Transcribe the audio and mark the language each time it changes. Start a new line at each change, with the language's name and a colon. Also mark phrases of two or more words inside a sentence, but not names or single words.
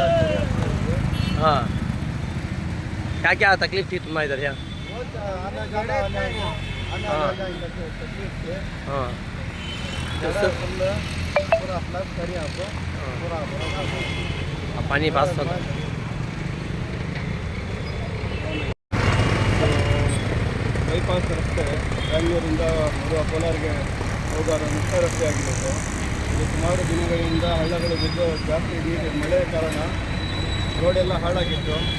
Hindi: हाँ क्या क्या तकलीफ थी तुम्हारे इधर यहाँ? बहुत आना जाना तकलीफ थे. हाँ पूरा फ्लड करी आपको पूरा पानी पास होगा.
Kannada: ಬೈಪಾಸ್ ರಸ್ತೆ ಬೆಂಗಳೂರಿಂದ ಕೋಲಾರಿಗೆ ಹೋಗುವ ಮುಖ್ಯ ರಸ್ತೆ ಆಗಿರೋದು. ಇದು ಸುಮಾರು ದಿನಗಳಿಂದ ಹಳ್ಳಗಳು ಬಿದ್ದು ಜಾಸ್ತಿ ನೀರು ಮಳೆ ಕಾರಣ ರೋಡೆಲ್ಲ ಹಾಳಾಗಿತ್ತು.